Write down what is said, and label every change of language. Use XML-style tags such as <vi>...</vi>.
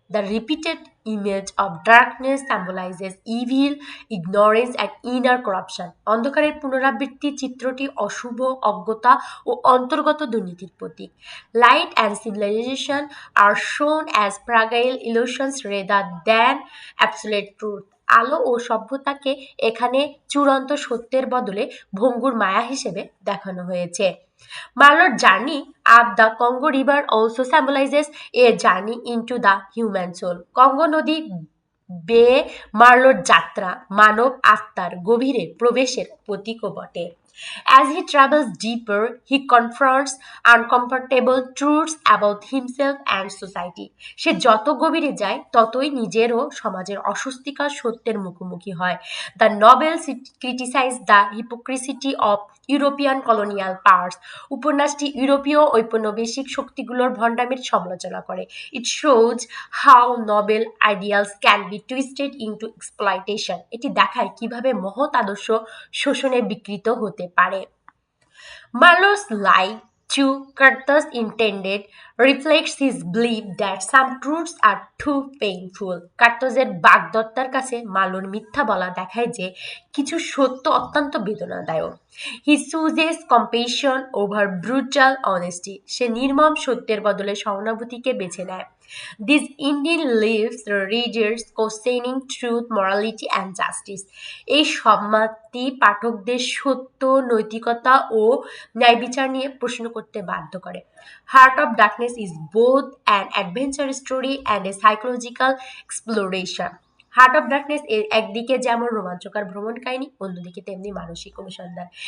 <en>The repeated image of darkness symbolizes evil, ignorance and inner corruption.</en> <bn>অন্ধকারের পুনরাবৃত্তি চিত্রটি অশুভ, অজ্ঞতা ও অন্তর্গত দুর্নীতির প্রতীক।</bn> <en>Light and civilization are shown as fragile illusions rather than absolute truth.</en> <bn>আলো ও সভ্যতাকে এখানে চূড়ান্ত সত্যের বদলে ভঙ্গুর মায়া হিসেবে দেখানো হয়েছে।</bn> <en>Marlowe's journey up the Congo River also symbolizes a journey into the human soul.</en> <bn>Congo নদী বেয়ে মার্লোর যাত্রা মানব আত্মার গভীরে প্রবেশের প্রতীকও বটে।</bn> <en>As he travels deeper, he confronts uncomfortable truths about himself and society.</en> <bn>সে যত গভীরে যায় ততই নিজের ও সমাজের অস্বস্তিকর সত্যের মুখোমুখি হয়।</bn> <en>The novel criticizes the hypocrisy of European colonial powers.</en> <bn>উপন্যাসটি ইউরোপীয় ঔপনিবেশিক শক্তিগুলোর ভণ্ডামির সমালোচনা করে।</bn> <en>It shows how noble ideals can be twisted into exploitation.</en> <bn>এটি দেখায় কিভাবে মহৎ আদর্শ শোষণে বিকৃত হতে পারে।</bn> <en>Marlowe's lie to Curtis intended reflects his belief that some truths are too painful.</en> <bn>কার্তোজের বাগদত্তার কাছে মার্লোর মিথ্যা বলা দেখায় যে কিছু সত্য অত্যন্ত বেদনাদায়ক।</bn> <en>He chooses compassion over brutal honesty.</en> <bn>সে নির্মম সত্যের বদলে সহানুভূতিকে বেছে নেয়।</bn> <en>This ending leaves the readers questioning truth, morality and justice.</en> <bn>এই সমাপ্তি পাঠকদের সত্য, নৈতিকতা ও ন্যায়বিচার নিয়ে প্রশ্ন করতে বাধ্য করে।</bn> <en>Heart of Darkness is both an adventure story and a psychological exploration.</en> <bn>Heart of darkness এর একদিকে যেমন রোমাঞ্চকর ভ্রমণ কাহিনী, অন্যদিকে তেমনি মানসিক অনুসন্ধান।</bn>